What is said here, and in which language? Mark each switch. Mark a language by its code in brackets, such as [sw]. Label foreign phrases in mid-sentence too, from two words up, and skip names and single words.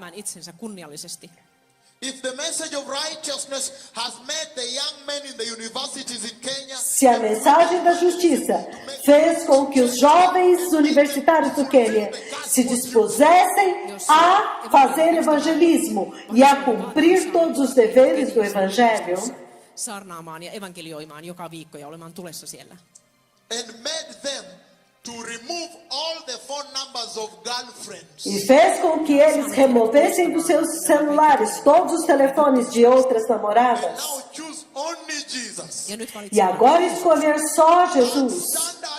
[pt] Se a mensagem da justiça fez com que os jovens universitários do Quênia se dispusessem a fazer evangelismo e a cumprir todos os deveres do evangelho, [fi] saarnaamaan ja evankelioimaan joka viikko ja olemaan tulessa siellä. [pt] E fez com que eles removessem dos seus celulares todos os telefones de outras namoradas. E agora escolher só Jesus.